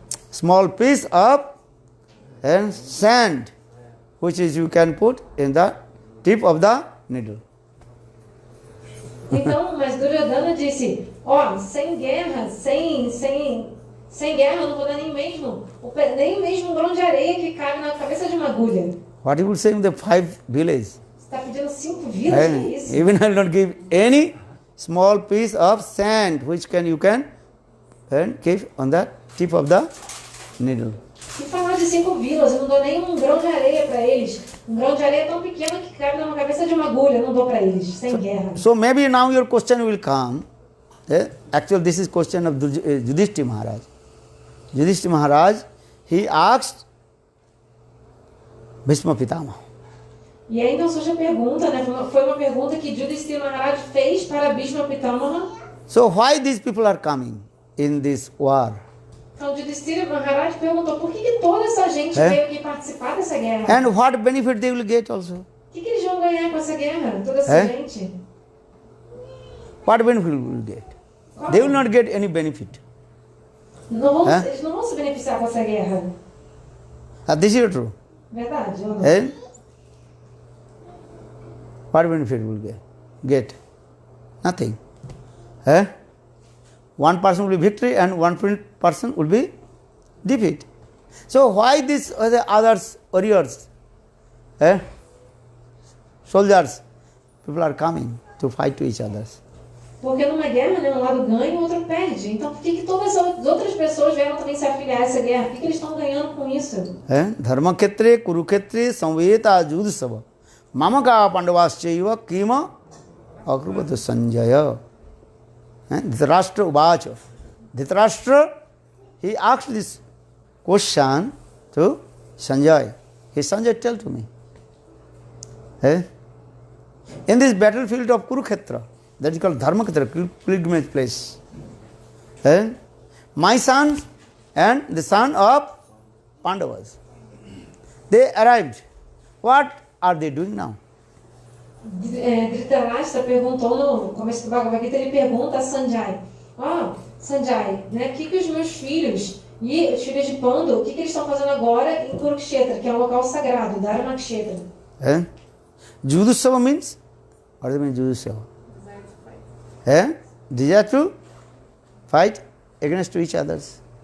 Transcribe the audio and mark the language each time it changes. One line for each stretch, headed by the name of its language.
English: Small piece of sand, which is you can put in the tip of the needle.
Portuguese: Então, mas Duryodhana disse, ó, sem guerra, sem guerra, eu não vou dar nem mesmo um grão de areia que cabe na cabeça de uma agulha.
English: What you would say in the 5 villages?
Portuguese: Você está pedindo 5 vilas, que é isso?
English: Even I will not give any small piece of sand, which you can keep on the tip of the needle.
Portuguese: E falar de 5 vilas, eu não dou nem um grão de areia para eles. Um grão de areia tão pequeno que cabe na cabeça de uma agulha, eu não dou para eles, sem guerra.
English: So maybe now your question will come. Actually, this is question of Yudhishthira Maharaj. Yudhishthira Maharaj, he asked Bhishma Pitama.
Portuguese: E aí então surge a pergunta, né? Foi uma pergunta que Yudhishthira Maharaj fez para Bhishma Pitama.
English: So why these people are coming in this war?
Portuguese: Então Yudhishthira Maharaj perguntou por que toda essa gente veio aqui participar dessa guerra?
English: And what benefit they will get also?
Portuguese: O que eles vão ganhar com essa guerra? Toda essa gente?
English: What benefit will get? They will not get any benefit.
Portuguese: Eles não vão se beneficiar com essa guerra.
English: This is true.
Portuguese: Verdade? Ou não?
English: What benefit will get? Nothing. One person will be victory and one person will be defeat. So why these others, warriors, soldiers, people are coming to fight to each other?
Portuguese: Porque numa guerra, né, um lado ganha e o outro perde. Então por que todas as outras pessoas vieram também se afiliar a essa guerra? O que eles estão ganhando com isso?
Sanskrit: Dharma Kshetre, Kurukshetre, Samveta, Judhisava. Mamaka Pandavaschaiva Kima Akrupata Sanjaya. Dhritarashtra Uvacha.
English: Dhritarashtra, he asked this question to Sanjay. He Sanjay, tell to me. In this battlefield of Kurukshetra, that is called Dharma Kshetra, pilgrimage place, my son and the son of Pandavas, they arrived. What are they doing now?
Portuguese: Dhritarashtra perguntou no começo do Bhagavad Gita, ele pergunta a Sanjay, Sanjay, né, o que os meus filhos e os filhos de Pandu, o que eles estão fazendo agora em Kurukshetra, que é um local sagrado, Dharma Kshetra?
English: Judhisava means? What does it mean, Judhisava? Desire to fight against each others.